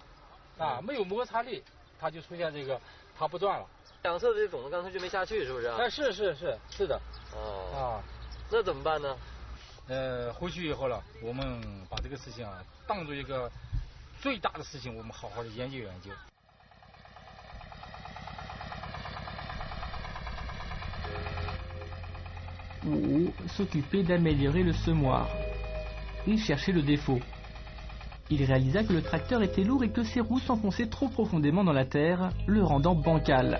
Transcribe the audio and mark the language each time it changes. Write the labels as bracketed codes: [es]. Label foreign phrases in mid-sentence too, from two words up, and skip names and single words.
[zh] 啊，没有摩擦力，它就出现这个，它不转了。两侧的这种子干脆就没下去，是不是？哎，是的。哦。啊，那怎么办呢？回去以后了，我们把这个事情啊当做一个最大的事情，我们好好的研究研究。 [fr] Wu s'occupait d'améliorer le semoir. Il cherchait le défaut. Il réalisa que le tracteur était lourd et que ses roues s'enfonçaient trop profondément dans la terre, le rendant bancal.